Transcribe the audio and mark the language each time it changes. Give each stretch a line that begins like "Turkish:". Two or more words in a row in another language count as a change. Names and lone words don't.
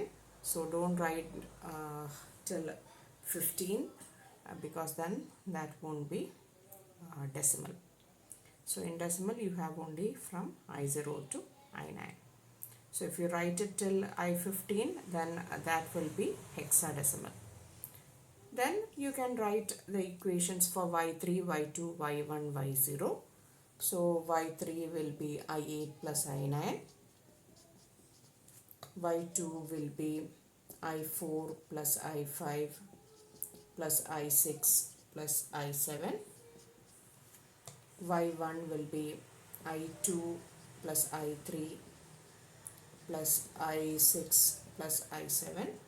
English: So don't write till 15 because then that won't be decimal. So in decimal you have only from I0 to I9. So if you write it till I15, then that will be hexadecimal. Then you can write the equations for y3, y2, y1, y0. So y3 will be I8 plus I9. Y2 will be I4 plus I5 plus I6 plus I7. Y1 will be I2 plus I3 plus I6 plus I7.